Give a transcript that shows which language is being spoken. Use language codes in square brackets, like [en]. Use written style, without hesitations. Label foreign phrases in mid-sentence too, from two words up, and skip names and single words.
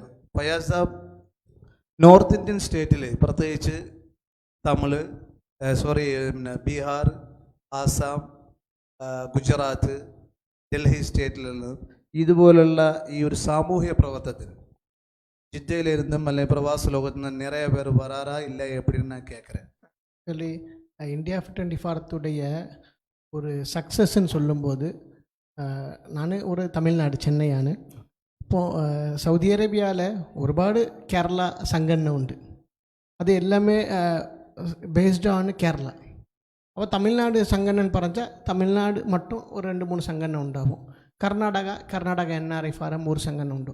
[ml] ഫയാസ് സാഹിബ്, നോർത്ത് ഇന്ത്യൻ സ്റ്റേറ്റിൽ പ്രത്യേകിച്ച് ബീഹാർ, ആസാം, ഗുജറാത്ത്, ഡൽഹി സ്റ്റേറ്റിലുള്ള ഇതുപോലുള്ള ഈ ഒരു സാമൂഹ്യ പ്രവർത്തനത്തിൽ ജിദ്ദയിലിരുന്നും അല്ലെങ്കിൽ പ്രവാസ ലോകത്തു നിന്ന് [ta] நிறைய பேர் வராரா இல்லை எப்படின்னு நான் கேட்குறேன். ஆக்சுவலி இந்தியா 24th ஒரு சக்ஸஸ்ன்னு சொல்லும்போது நான் ஒரு தமிழ்நாடு ചെന്നൈയാണ്. [ml] ഇപ്പോൾ സൗദി അറേബ്യയിൽ ഒരുപാട് കേരള സംഘടന ഉണ്ട്. അത് എല്ലാമേ [en] based on [ml] കേരള. അപ്പോൾ തമിഴ്നാട് സംഘടന പറഞ്ഞാൽ തമിഴ്നാട് മറ്റും ഒരു 2-3 സംഘടന ഉണ്ടാവും. കർണാടക NRI ഫാരം ഒരു സംഘടന ഉണ്ട്.